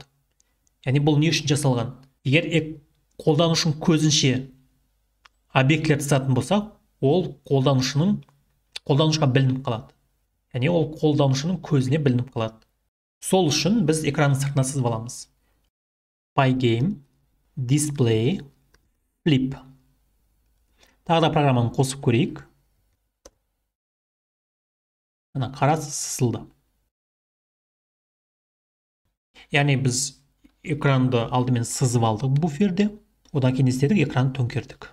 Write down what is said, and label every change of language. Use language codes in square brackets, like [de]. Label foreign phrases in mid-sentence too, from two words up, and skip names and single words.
[kk] Яғни бұл не үшін жасалған? Егер қолданушының көзінше объектілерді сызатын болса, ол қолданушыға білініп қалады. Яғни ол қолданушының көзіне білініп қалады. Сол үшін біз экранның сыртына сызып аламыз. [en] Pygame, display, flip. [kk] Тағы да программаны қосып көрейік. Ана қара сызылды. Яғни біз экранды алдымен сызып алдық буферде, одан кейін істедік, экранды төңкердік.